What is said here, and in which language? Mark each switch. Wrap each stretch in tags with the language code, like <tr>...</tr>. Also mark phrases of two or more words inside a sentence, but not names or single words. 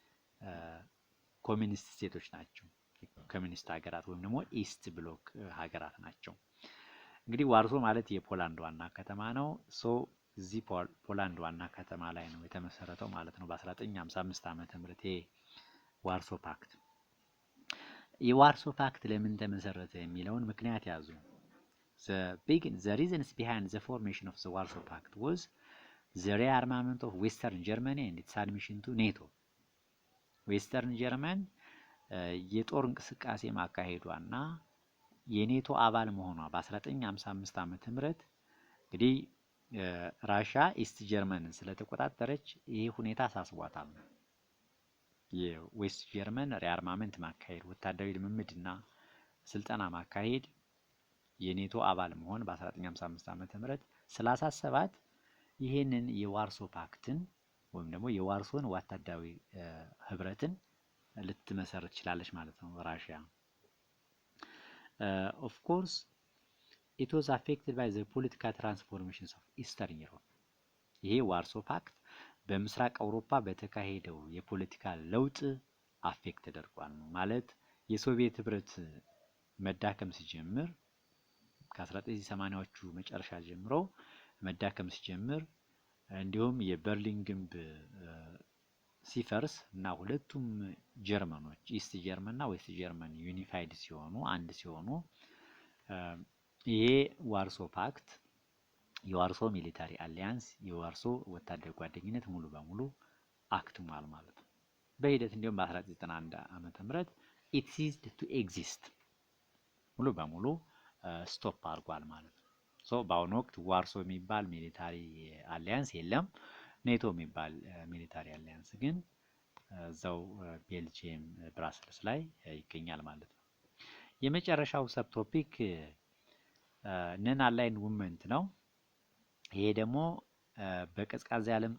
<am>ኮሚኒስት ስቴቶች ናቸው። ኮሚኒስት ሀገራት ወይም ደግሞ</am> <en>East Bloc</en> <am>ሀገራት ናቸው። እንግዲህ ዋርሶ ማለት የፖላንድ ዋና ከተማ ነው። እዚህ ፖላንድ ዋና ከተማ ላይ ነው የተመሰረተው ማለት ነው በ1955 ዓመተ ምህረት ዋርሶ ፓክት። የዋርሶ ፓክት ለምን ተመሰረተ የሚለውን ምክንያት ያዙ።</am> <en>the reasons behind the formation of the Warsaw Pact was the rearmament of Western Germany and its admission to NATO.</en> <am>ዌስተርን ጀርመን የጦር እንቅስቃሴ ማካሄዷና የኔቶ አባል መሆኗ በ1955 ዓመተ ምህረት እንግዲህ ራሻ ኢስት ጀርመንን ስለተቆጣጠረች ይሄ ሁኔታ አሳስቧታል። የዌስት ጀርመን ሪአርማመንት ማካሄድ ወታደራዊ ልምምድና ስልጠና ማካሄድ የኔቶ አባል መሆን በ1955 ዓመተ ምህረት ስላሳሰባት ይሄንን የዋርሶ ፓክትን ወይም ደግሞ የዋርሶን ወታደራዊ ህብረትን ልትመሰርት ትችላለች ማለት ነው ራሽያ።</am> <en>of course it was affected by the political transformations of Eastern Europe.</en> <am>ይሄ ዋርሶ ፓክት በምስራቅ አውሮፓ በተካሄደው የፖለቲካ ለውጥ አፌክት ተደርጓል ነው ማለት የሶቪየት ህብረት መዳከም ሲጀምር ከ1980ዎቹ መጨረሻ ጀምሮ መዳከም ሲጀምር እንዲሁም የበርሊን ግንብ ሲፈርስ እና ሁለቱም ጀርመኖች ኢስት ጀርመን እና ዌስት ጀርመን ዩኒፋይድ ሲሆኑ አንድ ሲሆኑ ይሄ ዋርሶ ፓክት የዋርሶ</am> <en>military alliance</en> <am>የዋርሶ ወታደራዊ ጓደኝነት ሙሉ በሙሉ አክትሟል ማለት ነው። በሂደት እንዲሁም በ1991 ዓመተ ምህረት</am> <en>it ceased to exist</en> <am>ሙሉ በሙሉ ስቶፕ አድርጓል ማለት ነው። በአሁኑ ወቅት ዋርሶ የሚባል</am> <en>military alliance</en> <am>የለም። ኔቶ የሚባል</am> <en>military alliance</en> <am>ግን እዛው ቤልጂየም ብራስልስ ላይ ይገኛል ማለት ነው። የመጨረሻው</am> <en>sub topic</en> <am>ነን አላይንድ ሙቭመንት ነው። ይሄ ደግሞ በቀዝቃዛ የዓለም</am>